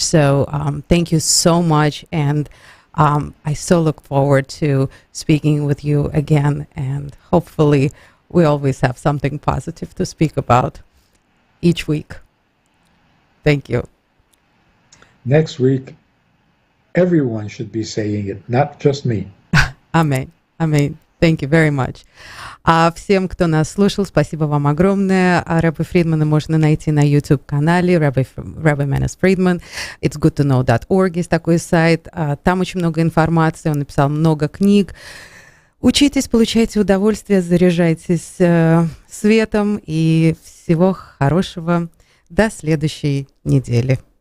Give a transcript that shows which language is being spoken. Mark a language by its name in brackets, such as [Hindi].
[English] So thank you so much. And I so look forward to speaking with you again, and hopefully we always have something positive to speak about each week. Thank you. Next week, everyone should be saying it, not just me. [Russian] Аминь. Аминь. [English] Thank you very much. [Russian] А всем, кто нас слушал, спасибо вам огромное. Рэба Фридмана можно найти на YouTube-канале Rabbi Manis Friedman. It's good to know.org есть такой сайт. Там очень много информации, он написал много книг. Учитесь, получайте удовольствие, заряжайтесь светом и всего хорошего. До следующей недели.